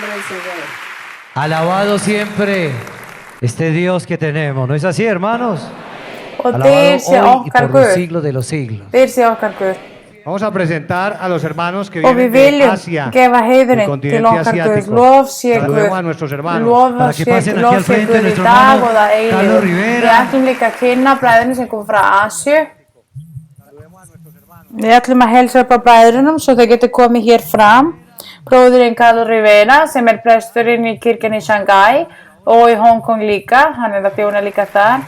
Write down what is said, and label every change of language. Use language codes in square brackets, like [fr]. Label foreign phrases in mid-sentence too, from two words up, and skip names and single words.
[es] Alabado siempre este Dios que tenemos. ¿No es así, hermanos? [is] Og [es] Alabado [is] dýr sé [es] hoy y [is] okkar [es] por los [is] Guð. [es] siglos de los siglos. [is] Dýr sé okkar Guð. [es] Vamos a presentar a los hermanos que [is] Og við [es] vienen de [is] viljum [es] Asia, [is] gefa [es] del [is] heiðurinn til [es] continente [is] okkar Guð. [es] asiático. [is] Lof sé [es] Saludemos a [is] Guð. [es] nuestros hermanos. [is] Lof [es] Para que [is] sé [es] pasen aquí al frente [is] Guð í [es] nuestro [is] dag [es] hermano [is] og það [es] Carlos [is] eilífu. Við [es] Rivera. [is] ætlum líka að kynna bræðurinn sem kom frá Asju. Við ætlum að helsa upp á bræðurinnum svo þau getur komið hér fram. Bróðurinn Carlos Rivera sem presturinn í kirkjan í Shanghai og í Hong Kong líka, hann að þjóna líka þar.